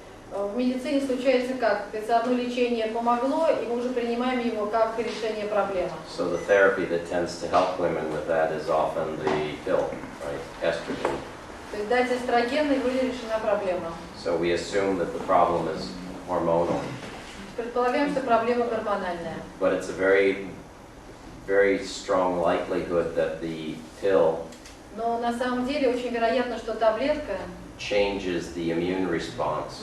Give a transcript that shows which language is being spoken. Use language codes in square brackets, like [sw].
[ru] В медицине случается как? Одно лечение помогло, и мы уже принимаем его как решение проблемы. [en] So the therapy that tends to help women with that is often the pill, right? Estrogen. [ru] То есть дать эстроген, и будет решена проблема. [en] So we assume that the problem is hormonal. [ru] Предполагаем, что проблема гормональная. [en] But it's a very, very strong likelihood that the pill [ru] Но на самом деле очень вероятно, что таблетка [en] changes the immune response